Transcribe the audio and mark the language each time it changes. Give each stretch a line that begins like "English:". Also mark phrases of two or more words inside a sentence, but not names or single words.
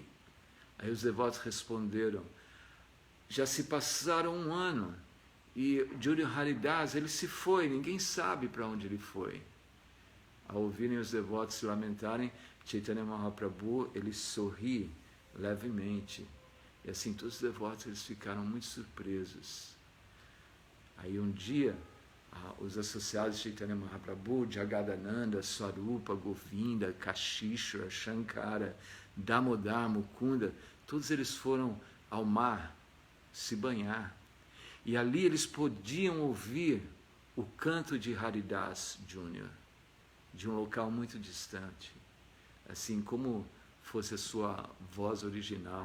Portuguese: Aí os devotos responderam: já se passaram um ano e Junior Haridas, ele se foi, ninguém sabe para onde ele foi. Ao ouvirem os devotos se lamentarem, Chaitanya Mahaprabhu, ele sorri levemente. E assim todos os devotos eles ficaram muito surpresos. Aí um dia, os associados de Chaitanya Mahaprabhu, Jagadananda, Swarupa, Govinda, Kashishra, Shankara, Damodar, Mukunda, todos eles foram ao mar se banhar. E ali eles podiam ouvir o canto de Haridas Jr., de um local muito distante, assim como fosse a sua voz original.